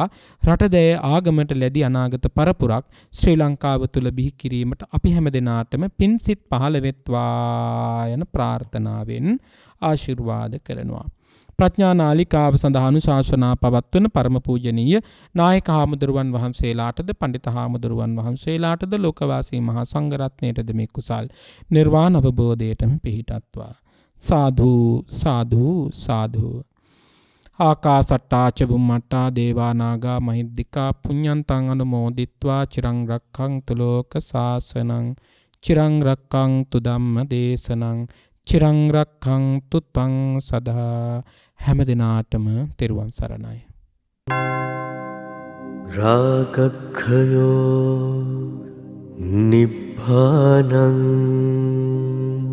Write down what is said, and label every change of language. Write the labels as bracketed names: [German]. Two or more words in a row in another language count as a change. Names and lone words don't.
[Sinhala] රටදෑ ආගමට ලැබී අනාගත පරපුරක් ශ්‍රී ලංකාව තුළ බිහි කිරීමට අපි හැම දිනාටම පින්සිත පහළ වෙත්වා යන ප්‍රාර්ථනාවෙන් ආශිර්වාද කරනවා. ප්‍රඥා නාලිකාව සඳහා අනුශාසනා පවත්වන පරම පූජනීය නායක හාමුදුරුවන් වහන්සේලාටද පඬිත හාමුදුරුවන් වහන්සේලාටද ලෝකවාසී මහා සංඝරත්නයටද මේ කුසල් නිර්වාණ අවබෝධයටම පිහිටත්වා. [Pali] සාදු සාදු සාදු. ආකාසට්ටා ච බුම්මට්ටා දේවා නාග මහිද්దికා පුඤ්ඤන්තං අනුමෝදිත්වා චිරං රක්ඛන්තු ලෝක සාසනං චිරං රක්ඛන්තු ධම්ම දේශනං චිරං රක්ඛන්තු ත්වං සදා. [Sinhala] හැම දිනාටම තෙරුවන් සරණයි. [Pali] රාගක්ඛයෝ නිබ්බානං